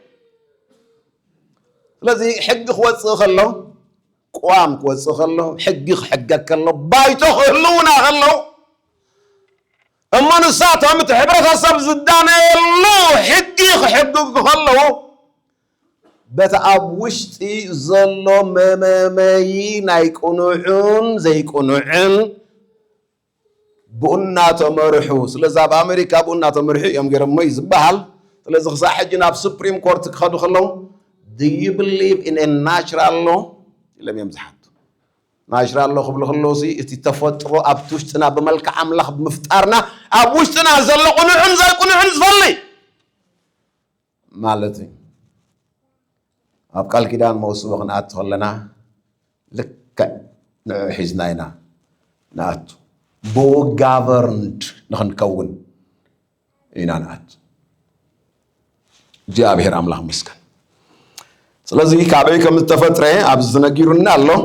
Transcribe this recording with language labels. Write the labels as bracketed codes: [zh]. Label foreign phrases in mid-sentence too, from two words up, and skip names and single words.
[ti] ስለዚ ሕጊ ክወፅእ ከሎ ቋም ክወፅእ ከሎ ሕጊ ክሕገግ ከሎ ባይቶ ክህልውና ከሎ እሞ ንሳቶም እቲ ሕብረተሰብ ዝዳነየሉ ሕጊ ክሕግግ ከለዉ በቲ ኣብ ውሽጢ ዘሎ መመመይ ናይ ቁኑዕን ዘይቁኑዕን ብኡ እናተመርሑ ስለዚ ኣብ ኣሜሪካ ብኡ እናተመርሑ እዮም ገይሮሞ እዩ ዝበሃል ስለዚ ክሳብ ሕጂ ናብ ሱፕሪም ኮርት ክኸዱ ከለዉ [en] do you believe in a natural law [ti] ኢሎም እዮም ዝሓቱ [en] natural law [ti] ክብሉ ከለዉ እቲ ተፈጥሮ ኣብቲ ውሽጥና ብመልክዕ ኣምላኽ ብምፍጣርና ኣብ ውሽጥና ዘሎ ቁኑዕን ዘይቁኑዕን ዝፈሊ ማለት እዩ ኣብ ቃል ኪዳን መውስቦ ክንኣቱ ከለና ልክዕ ንዑ ሒዝና ኢና ንኣቱ ብኡ ጋቨርንድ ንኽንከውን ኢና ንኣቱ እግዚኣብሔር ኣምላኽ መስገን ስለዚ ካበይ ከም ዝተፈጥረ ኣብዚ ዝነጊሩና ኣሎ